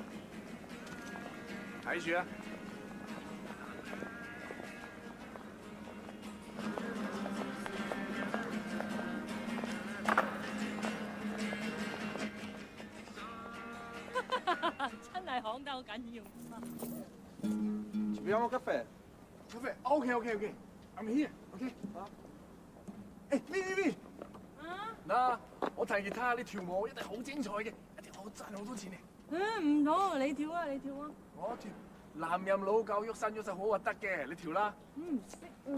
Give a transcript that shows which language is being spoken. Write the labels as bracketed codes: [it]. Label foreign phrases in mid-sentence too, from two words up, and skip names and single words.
[yue] 睇住啊！真係行得好緊要。 [fr] Tu veux un café? Café. [en] OK. I'm here. [yue] OK. 誒，V。嗱，我彈吉他，你跳舞一定好精彩嘅，一定好賺好多錢嘅。唔好，你跳啊！我跳。男人老狗喐身喐手好核突嘅，你跳啦。唔識啊。